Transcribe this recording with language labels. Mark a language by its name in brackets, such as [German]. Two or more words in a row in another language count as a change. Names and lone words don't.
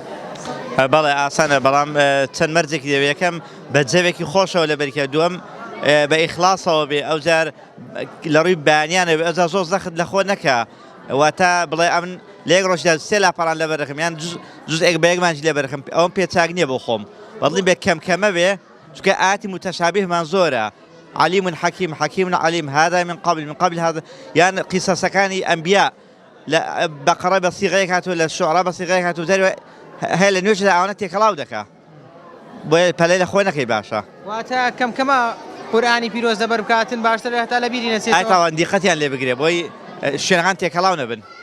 [Central Kurdish] بەڵێ ئاسانە بەڵام چەند مەرجێکی دەوێت یەکەم بە جەوێکی خۆشەوە لەبەرکە دووەم بە ئیخلاسەوە بێ ئەو جار لە ڕووی بەیانیانە بێ ئەوجار زۆر زەخت لە خۆ نەکە واتە بڵێ ئەمن لە یەک ڕۆژدا 3 لاپەڕان لەبەر دەکەم یان جوزئێک بە یەکمانجی لەبەر دەکەم ئەوم پێ چاک نییە بۆ خۆم بەڵێ بێ کەمکەمە بێ چونکە ئاەتی متەشابهمان زۆرە [Arabic] علیم حەکیم حەکیم علیم هذا من قبل هذا [Central Kurdish] یان قیسەسەکانی ئەنبیا بەقەڕە بە سیغەیەک هاتووە لە شوعرا بە سیغەیەک هاتووە دەروە هەیە لە نوێژدا ئەوانە تێکەڵاو دەکا بۆیە پەلەی لە خۆی نەکەی باشە. واتە کەمکەمە قورئانی پیرۆز لەبەر بکاتن باشتر هەتا لە بیری نەچێتەوە. ئایتاوان دیقەتیان لێ بگرێ بۆی شوێنەکان تێکەڵاو نەبن.